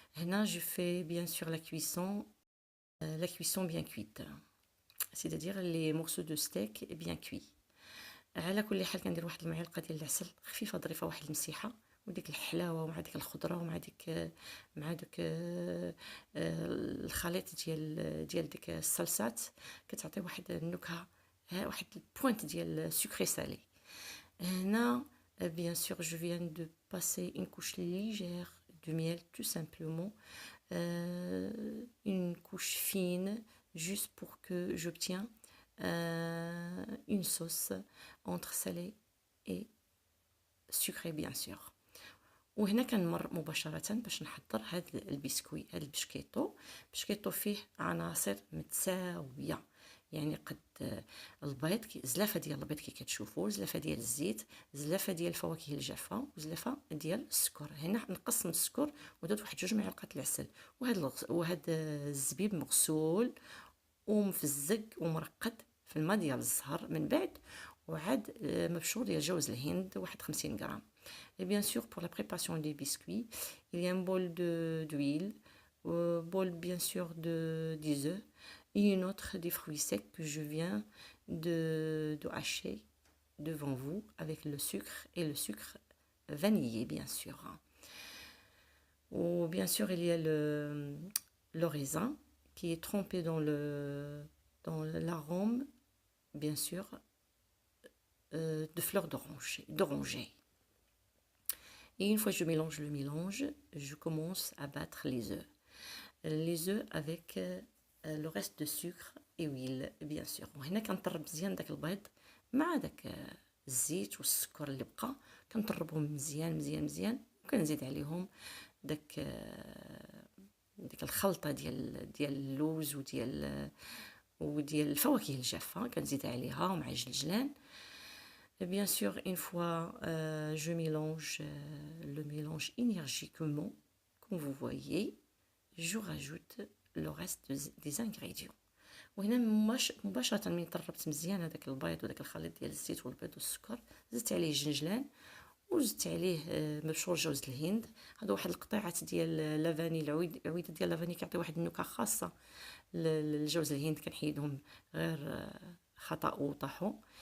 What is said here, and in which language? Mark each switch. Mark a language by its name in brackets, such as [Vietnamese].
[French] Là, je fais bien sûr la cuisson bien cuite, c'est-à-dire les morceaux de steak bien cuits. [Arabic] على كل حال كندير واحد المعلقه ديال العسل خفيفه ظريفه، واحد المسيحه، وديك الحلاوه ومع ديك الخضره ومع ديك الخليط ديال ديك الصلصات كتعطي واحد النكهه، واحد البوينت ديال سكري سالي. هنا [French] bien sûr je viens de passer une couche légère de miel, tout simplement, une couche fine juste pour que j'obtiens une sauce entre salé et sucré bien sûr. [Arabic] وهنا كنمر مباشرة باش نحضر هاد البسكوي، هاد البشكيطو فيه عناصر متساوية، يعني قد البيض زلافه ديال البيض كي كتشوفوا، زلافه ديال الزيت، زلافه ديال الفواكه الجافه، وزلافه ديال السكر. هنا نقص من السكر ودرت واحد 2 معالق العسل، وهاد الزبيب مغسول ومفزق ومرقد في الماء ديال الزهر من بعد، وعاد مبشور ديال جوز الهند واحد 50 غرام. [French] Et bien sûr pour la préparation des biscuits, il y a un bol d'huile, bol bien sûr des œufs et une autre des fruits secs que je viens de hacher devant vous avec le sucre et le sucre vanillé bien sûr. Ou bien sûr il y a le raisin qui est trempé dans l'arôme bien sûr de fleurs d'oranger. Et une fois que je mélange le mélange, je commence à battre les œufs. Les œufs avec le reste de sucre et huile, bien sûr. [Arabic] وهنا كنطرب مزيان داك البيض مع داك الزيت والسكر اللي بقى، كنطربهم مزيان مزيان مزيان، وكنزيد عليهم داك الخلطه ديال اللوز وديال الفواكه الجافه، كنزيد عليها ومع الجلجلان. [French] Bien sûr, une fois je mélange le mélange énergiquement, comme vous voyez, je rajoute le reste des ingrédients. [Arabic] وهنا مباشرة من طربت مزيان هذاك البيض وداك الخليط ديال الزيت والبيض والسكر، زدت عليه الجنجلان وزدت عليه مبشور جوز الهند. هادو واحد القطيعات ديال لافاني، العويده ديال لافاني كيعطي واحد النكهه خاصه للجوز الهند، كنحيدهم غير خطا وطاحوا.